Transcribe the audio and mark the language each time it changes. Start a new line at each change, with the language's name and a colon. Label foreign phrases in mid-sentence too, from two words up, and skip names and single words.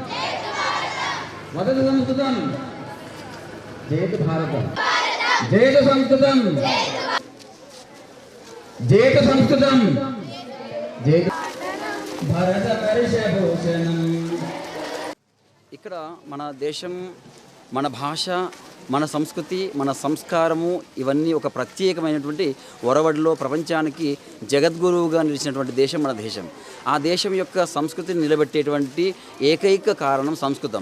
Sanskrit: वदतु संस्कृतं जयत भारतम जयत संस्कृतं जयत संस्कृतं जयत भरतवर्षभूषणं।
Telugu: ఇక్కడ మన దేశం, మన భాష, మన సంస్కృతి, మన సంస్కారము ఇవన్నీ ఒక ప్రత్యేకమైనటువంటి ఒరవడిలో ప్రపంచానికి జగద్గురువుగా నిలిచినటువంటి దేశం మన దేశం. ఆ దేశం యొక్క సంస్కృతిని నిలబెట్టేటువంటి ఏకైక కారణం సంస్కృతం.